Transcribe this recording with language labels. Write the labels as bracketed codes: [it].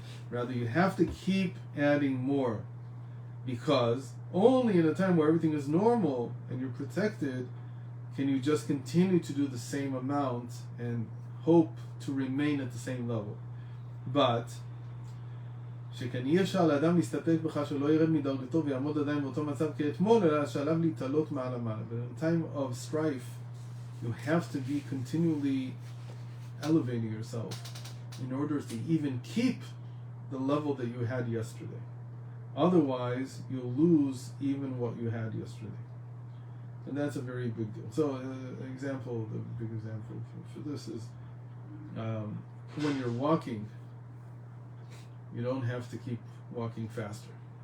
[en] Rather, you have to keep adding more, because only in a time where everything is normal and you're protected can you just continue to do the same amount and hope to remain at the same level. [he] But שכן אי אפשר לאדם להסתפק בכך שלא ירד מדרגתו ויעמוד עדיין באותו מצב כאתמול, אלא שעליו להתעלות מעלה מעלה. [en] But in a time of strife, you have to be continually elevating yourself in order to even keep the level that you had yesterday. Otherwise, you'll lose even what you had yesterday. And that's a very big deal. So, the big example for this is when you're walking, you don't have to keep walking faster.